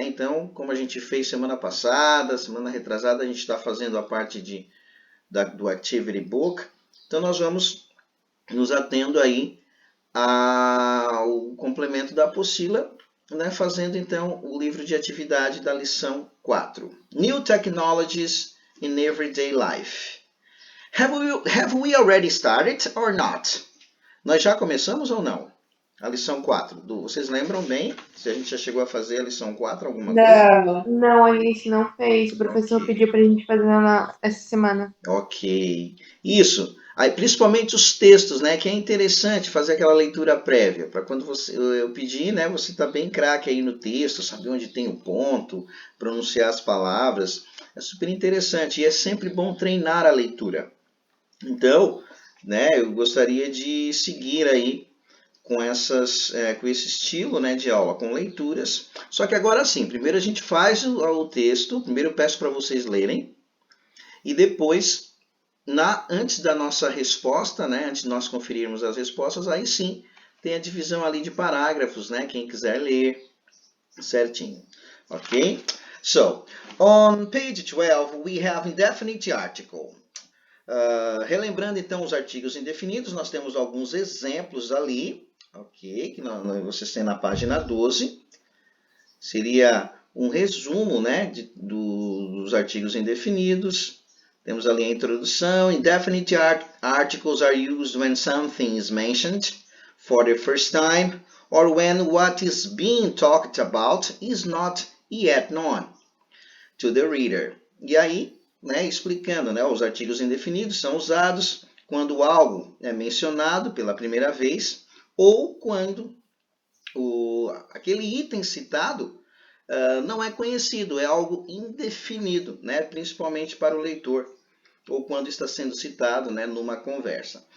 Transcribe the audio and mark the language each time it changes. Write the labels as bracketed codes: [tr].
[pt] Então, como a gente fez semana passada, semana retrasada, a gente está fazendo a parte do Activity Book. Então, nós vamos nos atendo aí ao complemento da apostila, né? Fazendo, então, o livro de atividade da lição 4. [en] New Technologies in Everyday Life. Have we already started or not? [pt] Nós já começamos ou não? A lição 4. Vocês lembram bem se a gente já chegou a fazer a lição 4, alguma coisa? Não, a gente não fez. O professor pediu pra gente fazer essa semana. Ok. Isso. Aí, principalmente os textos, né? Que é interessante fazer aquela leitura prévia. Para quando eu pedir, né? Você tá bem craque aí no texto, saber onde tem o ponto, pronunciar as palavras. É super interessante e é sempre bom treinar a leitura. Então, né? Eu gostaria de seguir aí com esse estilo, né, de aula, com leituras. Só que agora sim, primeiro a gente faz o texto, primeiro eu peço para vocês lerem, e depois, antes da nossa resposta, né, antes de nós conferirmos as respostas, aí sim tem a divisão ali de parágrafos, né, quem quiser ler certinho. Ok? [en] So, on page 12, we have indefinite article. [pt] Relembrando então os artigos indefinidos, nós temos alguns exemplos ali, ok? Que vocês têm na página 12. Seria um resumo, né, dos artigos indefinidos. Temos ali a introdução. [en] Indefinite articles are used when something is mentioned for the first time or when what is being talked about is not yet known to the reader. [pt] E aí, né, explicando, né, os artigos indefinidos são usados quando algo é mencionado pela primeira vez ou quando aquele item citado não é conhecido, é algo indefinido, né, principalmente para o leitor, ou quando está sendo citado, né, numa conversa.